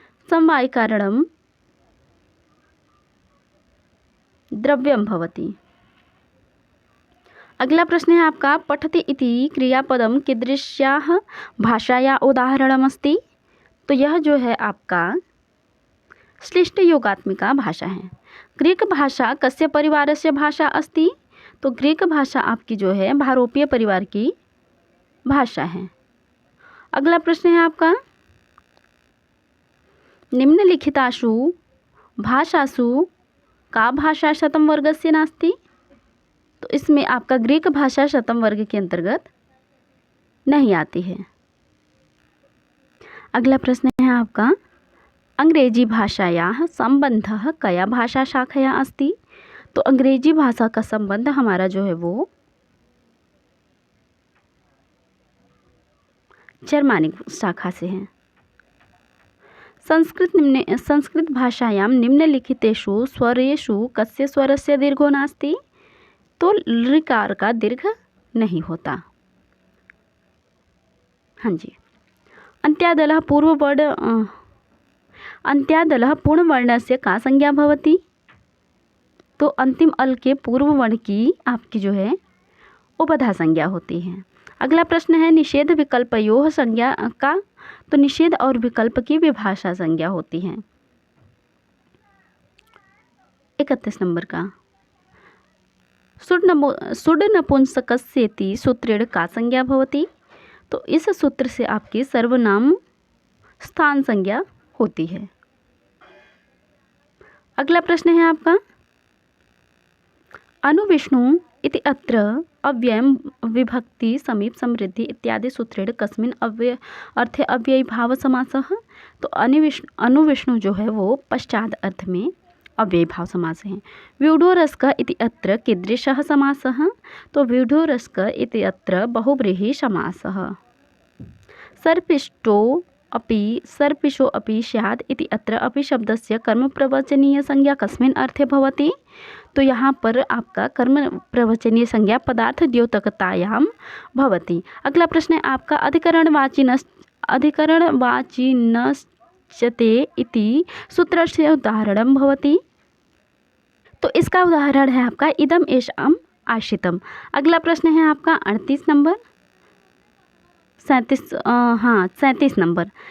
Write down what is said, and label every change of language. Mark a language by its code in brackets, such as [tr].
[sa] समवायी कारणम द्रव्यम भवति। [hi] अगला प्रश्न है आपका [sa] पठति इति क्रियापदम कीदृश्याः भाषाया उदाहरणमस्ति। [hi] तो यह जो है आपका श्लिष्ट योगात्मिका भाषा है। [sa] ग्रीक भाषा कस्य परिवारस्य भाषा अस्ति। [hi] तो ग्रीक भाषा आपकी जो है भारोपीय परिवार की भाषा है। अगला प्रश्न है आपका [sa] निम्नलिखितासु भाषासु का भाषा शतम वर्गस्य नास्ति। [hi] तो इसमें आपका ग्रीक भाषा शतम वर्ग के अंतर्गत नहीं आती है। [sa] अगला प्रश्न है आपका अंग्रेजी भाषायाः संबंधः कया भाषा शाखया अस्ति। [hi] तो अंग्रेजी भाषा का संबंध हमारा जो है वो जर्मानिक शाखा से है। [sa] संस्कृत भाषायां निम्नलिखितेषु स्वरेषु कस्य स्वरस्य दीर्घो नास्ति। [hi] तो ऋकार का दीर्घ नहीं होता। हाँ जी। [sa] अन्त्यादलः पूर्णवर्णस्य का संज्ञा भवति। [hi] तो अंतिम अल के पूर्व वर्ण की आपकी जो है उपधा संज्ञा होती है। अगला प्रश्न है [sa] निषेध विकल्पयोः संज्ञा का। [hi] तो निषेध और विकल्प की विभाषा संज्ञा होती है। [sa] 31 नंबर का सुड नपुंसकस्येति सूत्रेण का संज्ञा भवति। [hi] तो इस सूत्र से आपकी सर्वनाम स्थान संज्ञा होती है। अगला प्रश्न है आपका, [sa] अनुविष्णु इति अत्र अव्ययम विभक्ति समीप समृद्धि इत्यादि सूत्रेण कस्मिन् अर्थे अव्ययी भाव समासः। [hi] तो अनुविष्णु जो है वो पश्चात अर्थ में अव्ययी भाव समास है। [sa] व्यूढोरस्क इति अत्र कीदृशः समासः। तो व्यूढोरस्क इति अत्र बहुव्रीहि समासः। सर्पिषो अपि स्यात् इति अत्र अपि शब्दस्य कर्मप्रवचनीय संज्ञा कस्मिन् अर्थे भवति। [hi] तो यहाँ पर आपका कर्म प्रवचनीय संज्ञा [sa] पदार्थ द्योतकतायां भवति। अगला प्रश्न है आपका, अधिकरणवाचिनश्चते इति सूत्रस्य उदाहरणं भवति। [hi] तो इसका उदाहरण है आपका [sa] इदम एषाम आश्रितम। [hi] अगला प्रश्न है आपका 38 नंबर 37 नंबर।